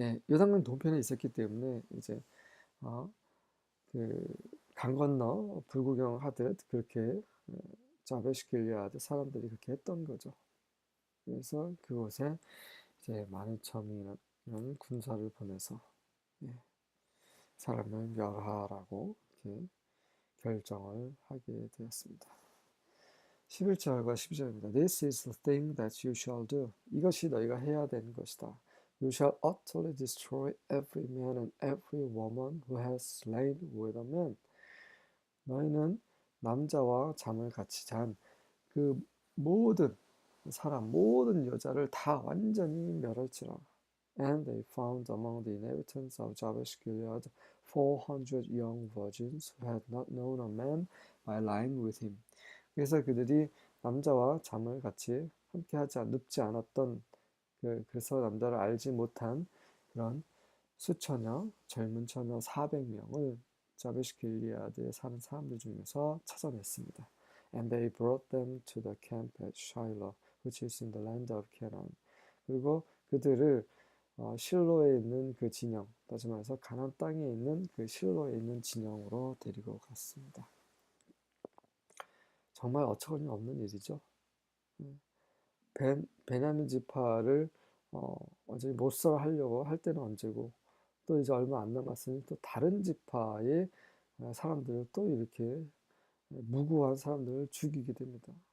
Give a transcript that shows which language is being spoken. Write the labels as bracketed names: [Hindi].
[Korean] 요단강 동편에 있었기 때문에 이제 강 건너 불구경 하듯 그렇게 자베시 길리아드 사람들이 그렇게 했던 거죠. 그래서 그곳에 이제 12,000이라는 군사를 보내서 사람을 멸하라고 이렇게 결정을 하게 되었습니다. 11절과 12절입니다. [English] This is the thing that you shall do. [Korean] 이것이 너희가 해야 되는 것이다. [English] You shall utterly destroy every man and every woman who has lain with a man. [Korean] 너희는 남자와 잠을 같이 잔 그 모든 사람, 모든 여자를 다 완전히 멸할지라. [English] And they found among the inhabitants of Jabesh Gilead 400 young virgins who had not known a man by lying with him. [Korean] 그래서 그들이 남자와 잠을 같이 눕지 않았던 그래서 남자를 알지 못한 그런 수처녀, 젊은 처녀 400명을 자베시 길리아드에 사는 사람들 중에서 찾아냈습니다. [English] And they brought them to the camp at Shiloh, which is in the land of Canaan. [Korean] 그리고 그들을 실로에 있는 그 진영, 다시 말해서 가나안 땅에 있는 그 실로에 있는 진영으로 데리고 갔습니다. 정말 어처구니 없는 일이죠. 베냐민 지파를 완전히 몰살하려고 할 때는 언제고 또 이제 얼마 안 남았으니 또 다른 지파의 사람들을 또 이렇게 무고한 사람들을 죽이게 됩니다.